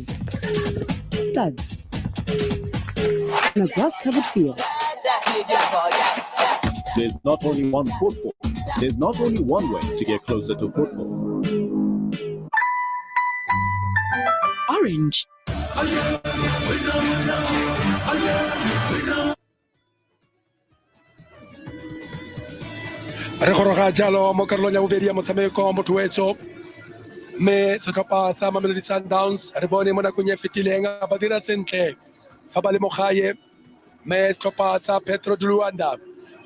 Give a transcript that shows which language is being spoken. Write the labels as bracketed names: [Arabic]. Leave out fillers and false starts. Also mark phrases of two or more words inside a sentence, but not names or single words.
[English] Studs. On a grass-covered field. There's not only one football. There's not only one way to get closer to football. Orange. [Tswana] Re goroga jalo mo karolong ya bobedi ya motshameko motho wetso mme setlhopha sa Mamelodi Sundowns re bone mo nakong e fetileng ba dira sentle fa ba le mo gae mme setlhopha sa Petro de Luanda fa